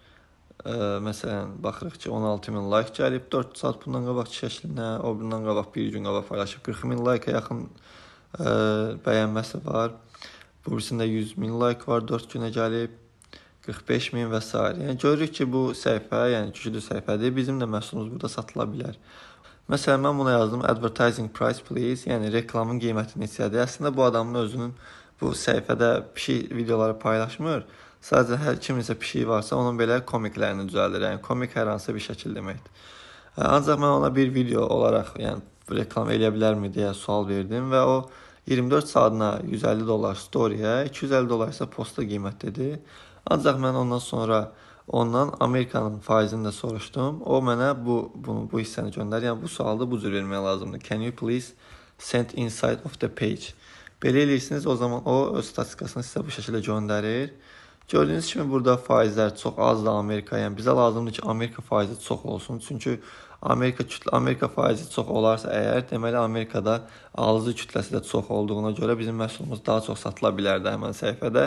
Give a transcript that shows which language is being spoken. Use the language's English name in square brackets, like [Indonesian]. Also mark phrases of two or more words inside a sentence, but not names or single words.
[Azerbaijani] Məsələn, baxırıq ki, 16 min like gəlib, 4 saat bundan qabaq şəklinə, o bundan qabaq bir gün qabaq paylaşıb, 40 min like-a yaxın bəyənməsi var. Bu birisində 100 min like var, 4 günə gəlib, 45 min və s. Yəni, görürük ki, bu səhifə, yəni güclü səhifədir, bizim də məhsulumuz burada satıla bilər. Məsələn, mən buna yazdım [English] advertising price please, [Azerbaijani] yəni reklamın qiyməti neçədir. Əslində bu adamın özünün bu səhifədə pişik videoları paylaşmır. Sadəcə hər kiminsə pişiyi varsa onun belə komiklərini düzəldir. Yəni komik hər hansı bir şəkil deməkdir. Ancaq mən ona bir video olaraq, yəni reklam eləyə bilərmi deyə sual verdim və o 24 saatına $150 storyyə, $250 isə posta qiymətlidir. Ancaq mən ondan sonra ondan Amerikanın faizini də soruşdum. O mənə bu hissəni göndərir. Yəni bu sualı bu cür verməyə lazımdır. [English] Can you please send inside of the page? [Azerbaijani] Belə eləyirsiniz, o zaman o öz statistikasını sizə bu şəkildə göndərir. Gördüyünüz kimi burada faizlər çox azdır Amerika. Yəni bizə lazımdır ki, Amerika faizi çox olsun. Çünki Amerika faizi çox olarsa əgər, deməli Amerikada alıcı kütləsi də çox olduğuna görə bizim məhsulumuz daha çox satıla bilər də həmin səhifədə.